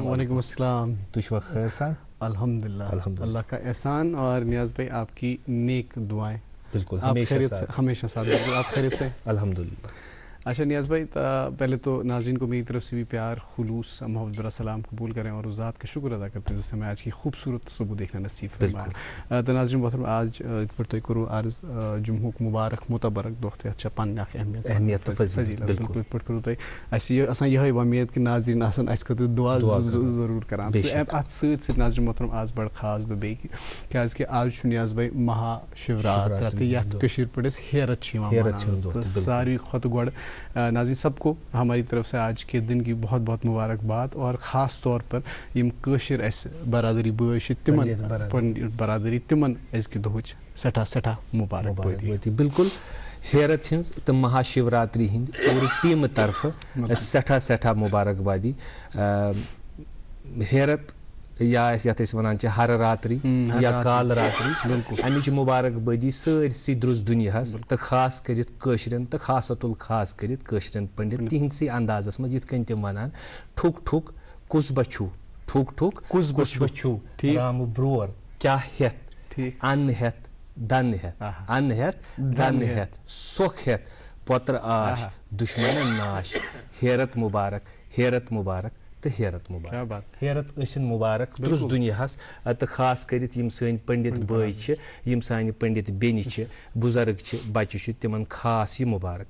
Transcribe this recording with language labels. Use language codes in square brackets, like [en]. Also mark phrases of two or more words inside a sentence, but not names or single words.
[ar] وعلیکم السلام. [ks] تُہۍ چھُوا خیر سان؟ [ar] الحمد للہ [ur] اللہ کا احسان اور نیاز بھائی آپ کی نیک دعائیں بالکل ہمیشہ ساتھ آپ خیریت سے [ar] الحمد للہ. [ur] اچھا نیاز بھائی پہلے تو ناظرین کو میری طرف سے بھی پیار خلوص محبت برا سلام قبول کریں اور اس ذات کا شکر ادا کرتے ہیں جس سے ہمیں آج کی خوبصورت صبح دیکھنا نصیب فرمایا. [ks] تو ناظرین محترم آج تُہۍ کوٚروٕ عرض جمعُک مُبارک مُتبرک دۄہ تہِ چھےٚ پنٕنۍ اکھ اہمیت فضیلت بالکل تِتھ پٲٹھۍ کوٚروٕ تۄہہِ اَسہِ یہِ آسان یِہوٚے وۄمید کہِ ناظریٖن آسان اَسہِ خٲطرٕ دُعا ضروٗر کران تہٕ اَتھ سۭتۍ سۭتۍ ناظریٖن محترم آز بڑٕ خاص بہٕ بیٚیہِ کیٛازِکہِ آز چھُ نیاز بھائی مہا شِوراترا تہٕ یتھ کٔشیٖرِ پٲٹھۍ أسۍ ہیرت چھِ یِوان مَناونہٕ تہٕ ساروی کھۄتہٕ گۄڈٕ ناظریٖن [ur] سب کو ہماری طرف سے آج کے دن کی بہت بہت مبارکباد اور خاص طور پر [ks] یم کٲشِر اَسہِ برادری بٲے چھِ تِمن پنٕنۍ برادری تِمن أزکہِ دۄہٕچ سٮ۪ٹھاہ مُبارکبٲدی. بالکل ہیرت ہٕنٛز تہٕ مہا شِوراتری ہٕنٛدۍ پوٗرٕ ٹیٖمہٕ طرفہٕ سٮ۪ٹھاہ مُبارکبادی. ہیرت یا یتھ أسۍ وَنان چھِ ہر راتری یا کال راتری بالکل اَمِچ مُبارکبٲدی سٲرسٕے درُس دُنیاہس تہٕ خاص کٔرِتھ کٲشرٮ۪ن تہٕ خاصت الخاص کٔرِتھ کٲشرٮ۪ن پنڈت تِہنٛدسٕے اندازس منٛز یِتھ کٔنۍ تِم وَنان ٹھُک ٹھُک کُس بچھوٗ ٹھُک ٹھُک کُس بچھوٗ رامہٕ برور کیٛاہ ہٮ۪تھ اَنہٕ ہٮ۪تھ دنہٕ ہٮ۪تھ اَنہٕ ہٮ۪تھ دنہٕ ہٮ۪تھ سۄکھ ہٮ۪تھ پوترٕ آش دُشمنن ناش ہیرت مُبارک تہٕ ہیرت مُبارک. ہیرت ٲسِن مُبارک درُس دُنیاہس تہٕ خاص کٔرِتھ یِم سٲنۍ پنڈت بٲے چھِ یِم سانہِ پنڈت بیٚنہِ چھِ بُزرگ چھِ بچہِ چھِ تِمن خاص یہِ مُبارک.